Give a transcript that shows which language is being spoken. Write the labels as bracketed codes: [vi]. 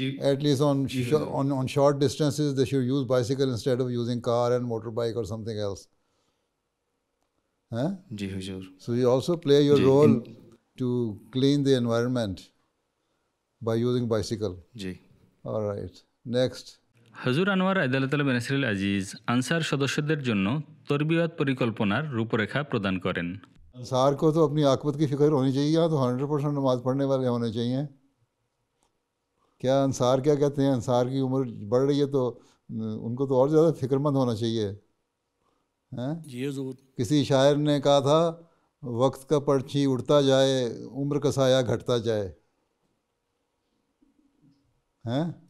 [en] At least on short distances, they should use bicycle instead of using car and motorbike or something else. [hi] Ji Huzur. [en] So you also play your role to clean the environment by using bicycle. [hi] Ji. [en] All right. Next. [bn] হজুর আনোয়ার [ar] আইয়াদাহুল্লাহ তাআলা বেনাসরিল আজিজ [bn] answer সদস্যদের জন্য তরবিয়ত পরিকল্পনার রূপরেখা প্রদান করেন। [hi] अंसार को तो अपनी आकबत की फ़िक्र होनी चाहिए, यहाँ तो 100% नमाज़ पढ़ने वाले होने चाहिए। क्या अंसार क्या कहते हैं, अंसार की उम्र बढ़ रही है तो उनको तो और ज़्यादा फ़िक्रमंद होना चाहिए, हैं? जी ज़रूर। किसी शायर ने कहा था, वक्त का पर्ची उड़ता जाए, उम्र का साया घटता जाए, हैं?